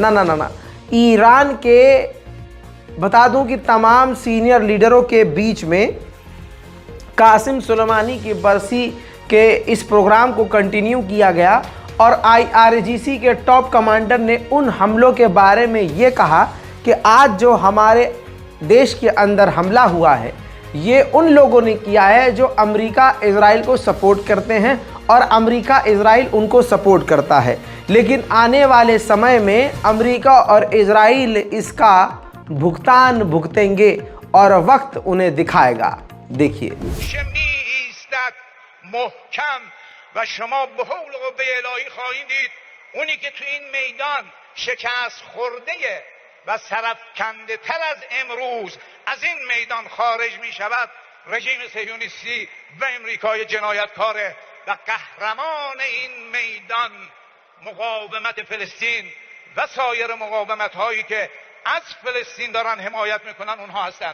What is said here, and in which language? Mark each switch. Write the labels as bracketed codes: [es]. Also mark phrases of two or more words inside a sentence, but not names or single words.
[hi] ना ना ना ना, ईरान के बता दूं कि तमाम सीनियर लीडरों के बीच में कासिम सुलेमानी की बरसी के इस प्रोग्राम को कंटिन्यू किया गया और IRGC के टॉप कमांडर ने उन हमलों के बारे में ये कहा कि आज जो हमारे देश के अंदर हमला हुआ है ये उन लोगों ने किया है जो अमेरिका इजराइल को सपोर्ट करते हैं और अमेरिका इजराइल उनको सपोर्ट करता है। लेकिन आने वाले समय में अमेरिका और इजराइल इसका भुगतान भुगतेंगे और वक्त उन्हें दिखाएगा। देखिए, [fa] و شما به حول و قوه الهی خواهید دید اونی که تو این میدان شکست خورده و سرفکنده تر از امروز از این میدان خارج می شود رژیم صهیونیستی و امریکای جنایتکاره و قهرمان این میدان مقاومت فلسطین و سایر مقاومت هایی که از فلسطین دارن حمایت میکنن اونها هستند.